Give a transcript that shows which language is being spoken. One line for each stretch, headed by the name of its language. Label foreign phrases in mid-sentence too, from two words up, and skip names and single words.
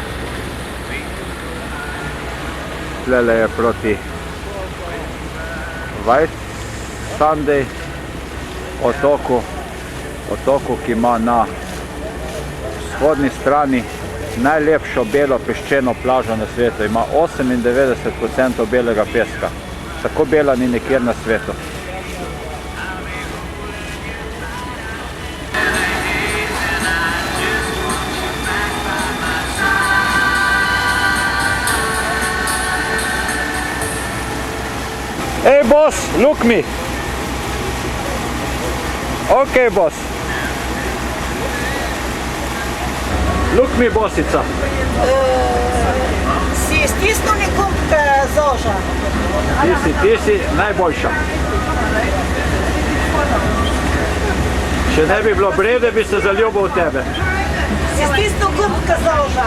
Slovenian: Tlele je proti White Sunday otoku, ki ima na vzhodni strani najlepšo belo peščeno plažo na svetu. Ima 98% belega peska. Tako bela ni nikjer na svetu.
English: Hey boss, look me. Okay boss. Look me bossica.
Slovenian: Si stisnuli gumb zoža. Ti si najboljša. Če ne bi bilo Brede, bi se zaljubil v tebe. Si stisnil gumb zoža.